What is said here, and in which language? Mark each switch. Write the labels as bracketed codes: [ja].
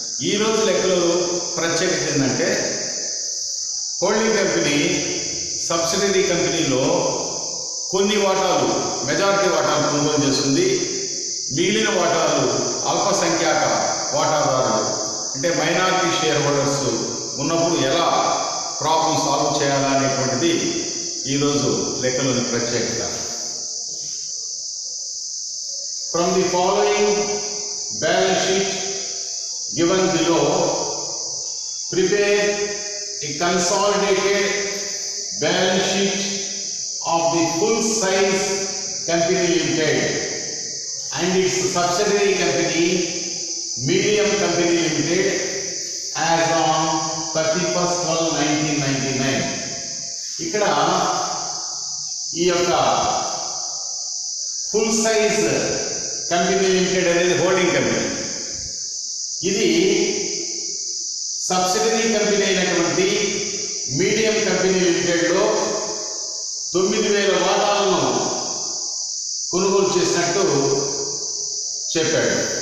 [te] ఈరోజు లెక్కలో ప్రత్యేకత ఏంటంటే హోల్డింగ్ కంపెనీ సబ్సిడరీ కంపెనీలో కొన్ని వాటాలు మెజారిటీ వాటాలు కొనుగోలు చేస్తుంది. మిగిలిన వాటాలు అల్పసంఖ్యాక వాటాదారులు అంటే మైనారిటీ షేర్ హోల్డర్స్ ఉన్నప్పుడు ఎలా ప్రాబ్లం సాల్వ్ చేయాలా అనేటువంటిది ఈరోజు లెక్కలోని ప్రత్యేకత. [en] From the following balance sheet given below, prepare a consolidated balance sheet of the full size company limited and its subsidiary company medium company limited as on 31/12/1999. [te] ఇక్కడ ఈ యొక్క full size company limited అనేది holding company. ఇది subsidiary company అయినటువంటి medium company లిమిటెడ్లో 9,000 వాటాలను కొనుగోలు చేసినట్టు చెప్పాడు.